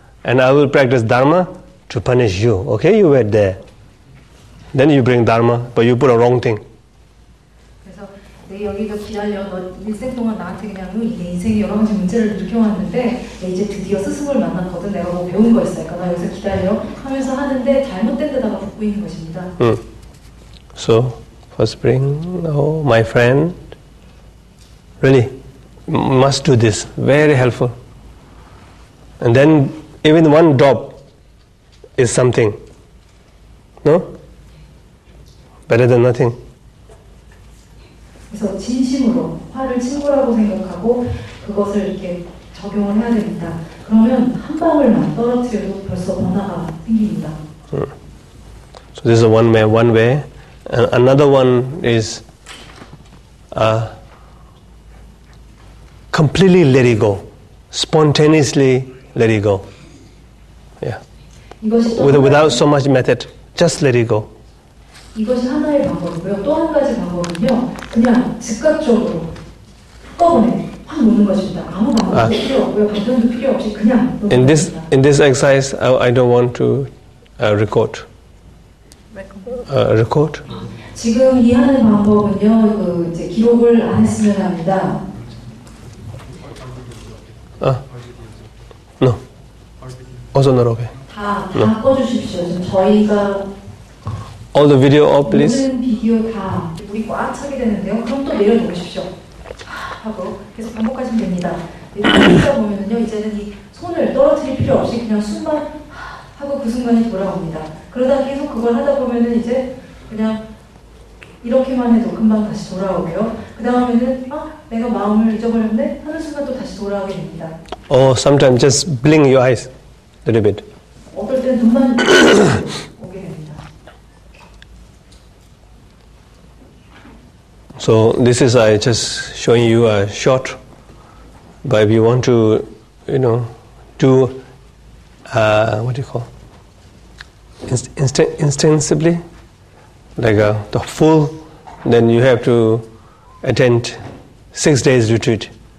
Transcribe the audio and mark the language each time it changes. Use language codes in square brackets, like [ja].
[en] And I will practice dharma to punish you. Okay, you wait there. Then you bring dharma, but you put a wrong thing. [ko] 그래서 내 여기서 기다려. 너 일생 동안 나한테 그냥 내 인생에 여러 가지 문제를 느껴왔는데 이제 드디어 스승을 만났거든. 내가 뭐 배운 거 있으니까 나 여기서 기다려 하면서 하는데 잘못된 데다가 붙고 있는 것입니다. [en] So first bring, my friend, really must do this. Very helpful. And then even one drop is something. No? Better than nothing. [ko] 그래서 진심으로 화를 친구라고 생각하고 그것을 이렇게 적용을 해야 됩니다. 그러면 한 방울만 떨어뜨려도 벌써 변화가 생깁니다. [en] So this is one way. And another one is completely let it go. Spontaneously let it go. Yeah. Without so much method, just let it go. [ko] 이것이 하나의 방법이고요. 또 한 가지 방법은요. 그냥 즉각적으로 한꺼번에 확 놓는 것입니다. 아무 방법도 필요 없고요. 반전도 필요 없이 그냥 놓는 것입니다. [en] In this exercise, I don't want to record. Record? [ko] 지금 이 하는 방법은요. 이제 기록을 안 했으면 합니다. [en] No. Also not okay. [ko] 다 꺼주십시오. 지금 저희가 [en] all the video off, please. [ko] 모든 비디오 다 물이 꽉 차게 되는데요. 그럼 또 내려놓으십시오. 하고 계속 반복하시면 됩니다. 하다 보면은요, 이제는 이 손을 떨어뜨릴 필요 없이 그냥 숨만 하고 그 순간이 돌아옵니다. 그러다 계속 그걸 하다 보면은 이제 그냥 이렇게만 해도 금방 다시 돌아오고요. 그 다음에는 내가 마음을 잊어버렸네 하는 순간 또 다시 돌아오게 됩니다. [en] Or sometimes just blink your eyes a little bit. [ko] 어떨 땐 눈만 오게 됩니다. [en] So this is I just showing you a short. But if you want to, do what do you call? Instinctively, like the full, then you have to attend 6 days retreat.